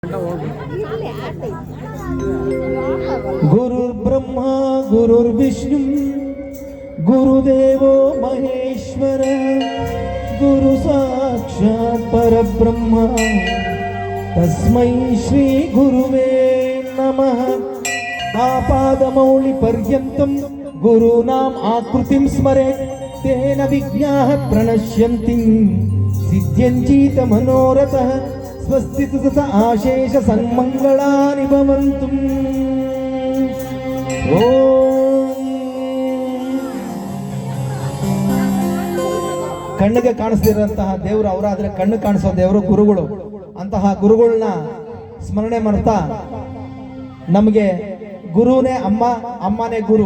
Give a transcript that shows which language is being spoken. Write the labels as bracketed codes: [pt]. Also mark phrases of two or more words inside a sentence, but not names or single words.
[sa] गुरुर्ब्रह्मा गुरुर्विष्णु गुरुदेवो महेश्वर गुरु साक्षात् परब्रह्म तस्मै श्री गुरुवे नमः। आपादमौलि पर्यन्तं गुरूणाम् आकृतिं स्मरेत् तेन विघ्नाः प्रणश्यन्ति सिद्ध्यञ्चीत मनोरथः स्वस्ति तत आशेष सन्मंगलानि भवन्तु। [kn] ಕಣ್ಣಿಗೆ ಕಾಣಿಸ್ತಿರೋಂತಹ ದೇವರು ಅವರಾದ್ರೆ ಕಣ್ಣು ಕಾಣಿಸೋ ದೇವರು ಗುರುಗಳು. ಅಂತಹ ಗುರುಗಳನ್ನ ಸ್ಮರಣೆ ಮಾಡ್ತಾ ನಮಗೆ ಗುರುನೇ ಅಮ್ಮ, ಅಮ್ಮನೇ ಗುರು.